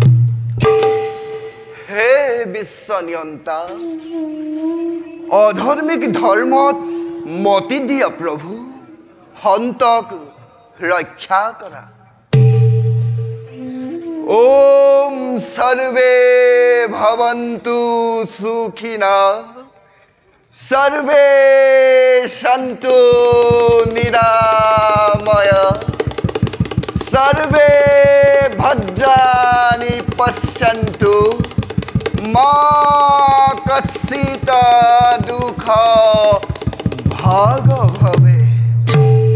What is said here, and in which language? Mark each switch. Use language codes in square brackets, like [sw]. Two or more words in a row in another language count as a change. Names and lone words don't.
[as] হে বিশ্ব নিয়ন্তা, অধৰ্মিক ধৰ্মত মতি দিয়া প্ৰভু, সন্তক ৰক্ষা কৰা। [sa] ওম সর্বে ভবন্তু সুখিনা, সর্বে সন্তু নিরাময়, সর্বে ভদ্রাণি পশ্যন্তু, মা কচ্ছিত দুঃখ ভাগ ভবে।